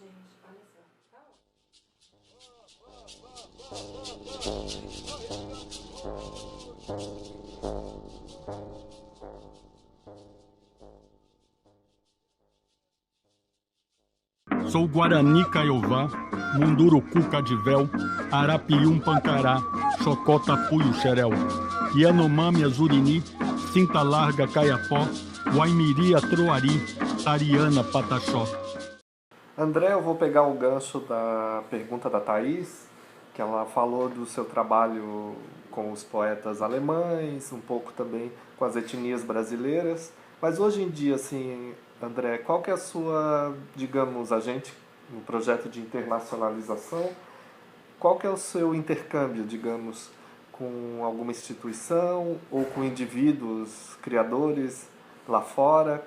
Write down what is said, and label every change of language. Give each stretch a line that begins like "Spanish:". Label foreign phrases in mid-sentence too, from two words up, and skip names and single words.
Portuguese: Sou Guarani Kaiowá, Munduruku Cadivel, Arapium Pancará, Xocotapuio Xerel, Yanomami Azurini, Cinta Larga Caiapó, Waimiri Atroari, Tariana Pataxó. André, eu vou pegar o gancho da pergunta da Thaís, que ela falou do seu trabalho com os poetas alemães, um pouco também com as etnias brasileiras, mas hoje em dia, assim, André, qual que é a sua, digamos, a gente, no projeto de internacionalização, qual que é o seu intercâmbio, digamos, com alguma instituição ou com indivíduos, criadores lá fora?